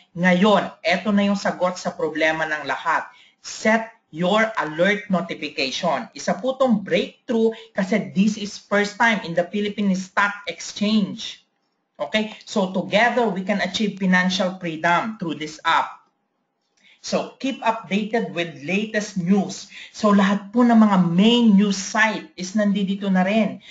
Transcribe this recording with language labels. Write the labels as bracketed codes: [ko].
[tl] Ngayon, eto na yung sagot sa problema ng lahat. [en] Set your alert notification. [tl] Isa po itong breakthrough kasi [en] this is first time in the Philippine Stock Exchange. Okay? So together, we can achieve financial freedom through this app. So keep updated with latest news. [tl] So lahat po ng mga main news site is nandito na rin.